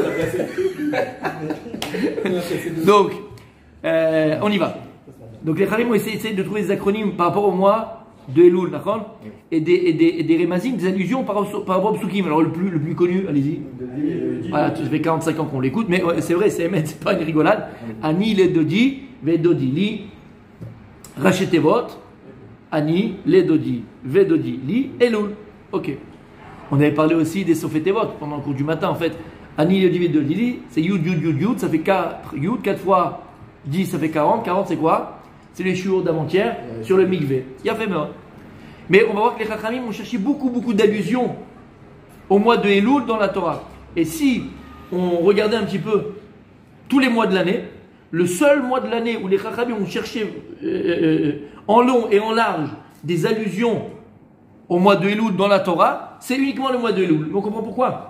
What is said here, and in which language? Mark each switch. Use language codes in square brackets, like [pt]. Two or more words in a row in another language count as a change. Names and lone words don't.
[fr] Donc, on y va. Donc, les Chachamim ont essayé de trouver des acronymes par rapport au mois de Elul, d'accord, et des remazim, des allusions par rapport au psukim. Alors le plus connu, allez-y. Voilà, ça fait 45 ans qu'on l'écoute, mais ouais, c'est vrai, c'est Emet, c'est pas une rigolade. [he] אני לדודי ודודי לי, ראשי תיבות, אני לדודי ודודי לי, אלול. [fr] Ok. On avait parlé aussi des sofetevot pendant le cours du matin, en fait. [he] אני לדודי ודודי לי, [fr] c'est yud, yud, yud, yud, ça fait 4 yud, 4 fois 10, ça fait 40. 40, c'est quoi? C'est les shiur d'avant-hier sur le mikvé. Il y a fait mort. Mais on va voir que les Chachamim ont cherché beaucoup d'allusions au mois de Elul dans la Torah. Et si on regardait un petit peu tous les mois de l'année, le seul mois de l'année où les Chachamim ont cherché en long et en large des allusions au mois de Elul dans la Torah, c'est uniquement le mois de Elul. Mais on comprend pourquoi.